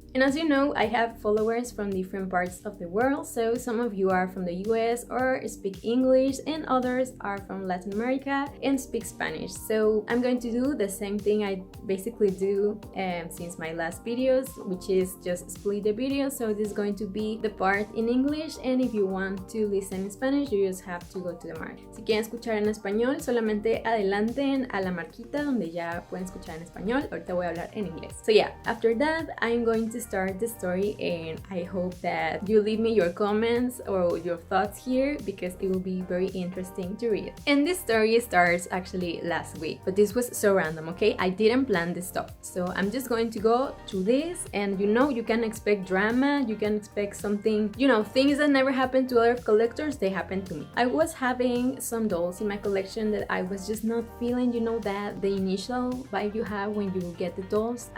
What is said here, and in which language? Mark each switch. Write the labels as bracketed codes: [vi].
[en] And as you know, I have followers from different parts of the world, so some of you are from the US or speak English and others are from Latin America and speak Spanish. So I'm going to do the same thing I basically do since my last videos, which is just split the video. So this is going to be the part in English and if you want to listen in Spanish, you just have to go to the mark. [es] Si quieren escuchar en español, solamente adelanten a la marquita donde ya pueden escuchar en español. Ahorita voy a hablar en inglés. [en] So yeah, after that, I'm going to start the story and I hope that you leave me your comments or your thoughts here because it will be very interesting to read. And this story starts actually last week, but this was so random, okay? I didn't plan this stuff. So I'm just going to go through this and you can expect drama, you can expect something, things that never happen to other collectors, they happen to me. I was having some dolls in my collection that I was just not feeling, that the initial vibe you have when you get the dolls.